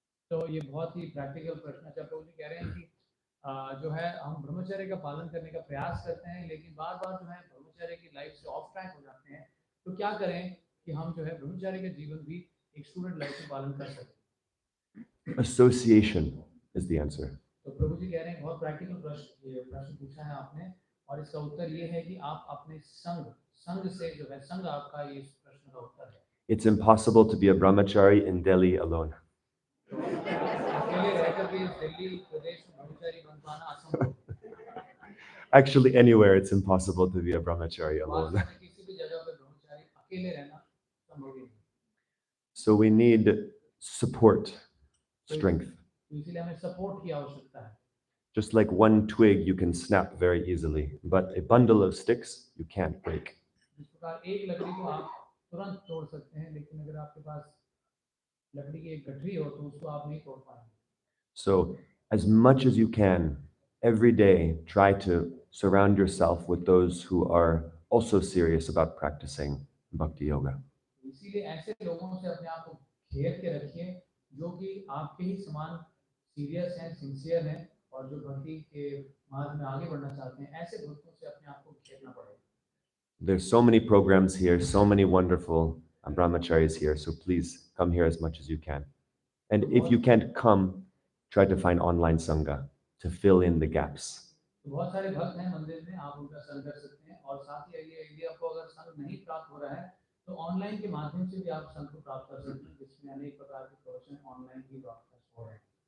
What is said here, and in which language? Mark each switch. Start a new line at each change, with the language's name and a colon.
Hindi: तो ये बहुत ही प्रैक्टिकल प्रश्न है। प्रभु जी कह रहे हैं कि जो है हम ब्रह्मचर्य का पालन करने का प्रयास करते हैं, लेकिन बार बार जो है ब्रह्मचर्य की लाइफ से ऑफ ट्रैक हो जाते हैं। तो क्या करें कि हम जो है ब्रह्मचर्य का जीवन भी एक स्टूडेंट लाइफ में पालन कर सकें।
English: Association is the answer.
Hindi: तो प्रभु जी कह रहे हैं बहुत प्रैक्टिकल प्रश्न पूछा है आपने, और इसका उत्तर ये है कि आप अपने संग से जो है संग आपका ये इस प्रश्न का उत्तर है।
English: It's impossible to be a brahmachari in Delhi alone.
Hindi: अकेले रहकर भी इस दिल्ली प्रदेश में ब्रह्मचारी बन पाना असंभव है।
English: Actually, anywhere it's impossible to be a brahmachari alone.
Hindi: वास्तव में किसी भी जगह पे ब्रह्मचारी अकेले रहना संभव नहीं है।
English: So we need support, strength.
Hindi: तो इसीलिए हमें सपोर्ट की आवश्यकता है।
English: Just like one twig you can snap very easily, but a bundle of sticks you can't break.
Hindi: जिस प्रकार एक लकड़ी को आप तुरंत तोड़ सकते हैं, लेकिन अगर आपके पास लकड़ी की एक गठरी हो तो उसको आप नहीं तोड़ पाएंगे।
English: So as much as you can, every day try to surround yourself with those who are also serious about practicing bhakti yoga.
Hindi: इसीलिए ऐसे लोगों से अपने आप को घेर के रखिए जो कि आपके ही समान सीरियस हैं, सिंसियर हैं और जो भक्ति के मार्ग में आगे बढ़ना चाहते हैं। ऐसे भक्तों से अपने आप को घेरना पड़ेगा।
English: There's so many programs here, so many wonderful brahmacharis here, so please come here as much as you can. And if you can't come, try to find online sangha to fill in the gaps.
Hindi: बहुत सारे भक्त हैं मंदिर में, आप उनका संग कर सकते हैं, और साथ ही यदि आपको अगर संग नहीं प्राप्त हो रहा है तो ऑनलाइन के माध्यम से भी आप संग को प्राप्त कर सकते हैं, जिसमें अनेक प्रकार के प्रवचन ऑनलाइन भी ब्रॉडकास्ट हो रहे हैं।